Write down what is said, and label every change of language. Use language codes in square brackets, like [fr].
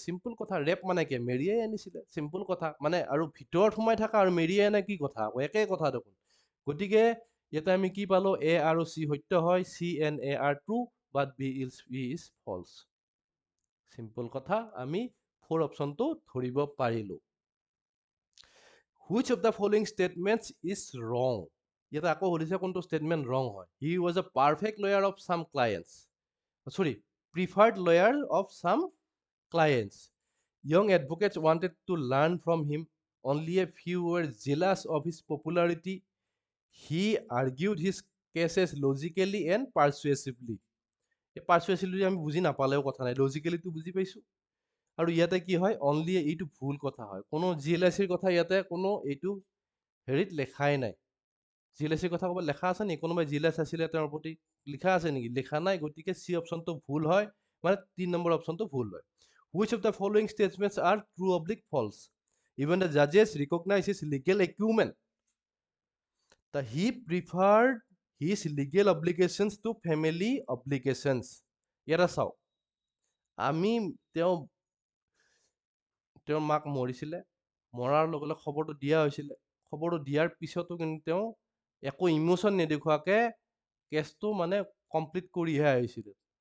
[as] Simple কথা, rap মানে কি, মেৰিয়াই আনিছিলে, চিম্পল কথা মানে। আৰু ভিতৰত সোমাই থকা আৰু মেৰিয়াই আনা কি কথা, একেই কথা দেখোন। গতিকে ইয়াতে আমি কি পালো, এ আৰু চি সত্য হয়, [en] C and A are true, but B is false. [as] Simple কথা, আমি 4 অপশ্যনটো ধৰিব পাৰিলো। [en] Which of the following statements is wrong? [as] ইয়াতে আকৌ সুধিছে কোনটো statement wrong হয়। [en] He was a perfect lawyer of some clients. Sorry, preferred lawyer of some clients. Young advocates wanted to learn from him. Only a few were jealous of his popularity. He argued his cases logically and persuasively. [as] Persuasively আমি বুজি নাপালেও কথা নাই, logically তো বুজি পাইছো। আৰু ইয়াতে কি হয়, অনলি এইটো ভুল কথা হয়। কোনো জিএলআইচিৰ কথা ইয়াতে কোনো এইটো হেৰিত লেখাই নাই। জিএলআইচিৰ কথা ক'ৰবাত লেখা আছে নেকি? কোনোবাই জিএলআইচি আছিলে তেওঁৰ প্ৰতি লিখা আছে নেকি? লিখা নাই। গতিকে চি অপশ্যনটো ভুল হয়, মানে 3 নম্বৰ অপশ্যনটো ভুল হয়। [en] Which of the following statements are true oblique false? Even the judges recognize his legal acumen. He preferred his legal obligations to family obligations. [as] ইয়াতে চাওক, আমি তেওঁৰ মাক মৰিছিলে, মৰাৰ লগে লগে খবৰটো দিয়া হৈছিলে। খবৰটো দিয়াৰ পিছতো কিন্তু তেওঁ একো ইমোশ্যন নেদেখুৱাকে কেছটো মানে কমপ্লিট কৰিহে আহিছিলে।